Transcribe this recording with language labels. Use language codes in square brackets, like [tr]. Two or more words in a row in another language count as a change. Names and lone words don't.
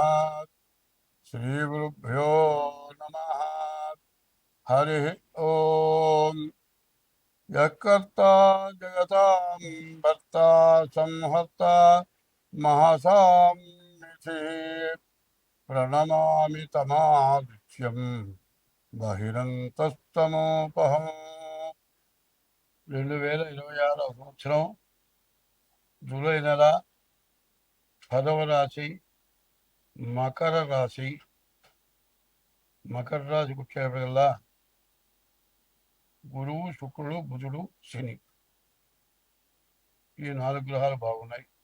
[sa] श्रीगुरुभ्यो नमः। हरि ओम। यत्कर्ता जगतां भर्ता संहर्ता महसां निधिः प्रणमामि तमादित्यम् బహిరంతస్తమోపహం. [te] 2026 సంవత్సరం జూలై నెల 10వ రాశి మకర రాశి. మకర రాశికి వచ్చేప్పటికల్లా గురువు, శుక్రుడు, బుధుడు, శని ఈ 4 గ్రహాలు బాగున్నాయి.